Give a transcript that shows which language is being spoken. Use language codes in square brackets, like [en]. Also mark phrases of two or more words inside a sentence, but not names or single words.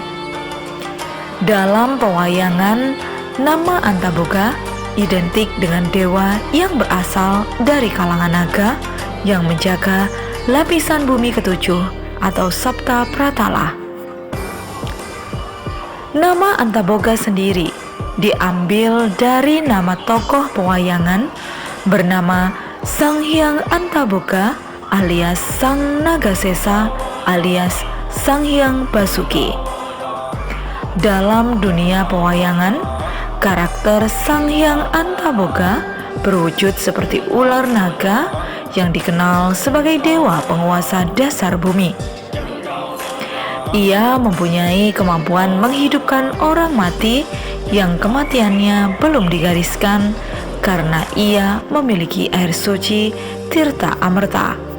[id] Dalam pewayangan, nama Antaboga identik dengan dewa yang berasal dari kalangan naga yang menjaga lapisan bumi ketujuh atau Sapta Pratala. Nama Antaboga sendiri diambil dari nama tokoh pewayangan bernama Sang Hyang Antaboga alias Sang Nagasesa alias Sang Hyang Basuki. Dalam dunia pewayangan, karakter Sang Hyang Antaboga berwujud seperti ular naga yang dikenal sebagai dewa penguasa dasar bumi. Ia mempunyai kemampuan menghidupkan orang mati yang kematiannya belum digariskan karena ia memiliki air suci Tirta Amerta.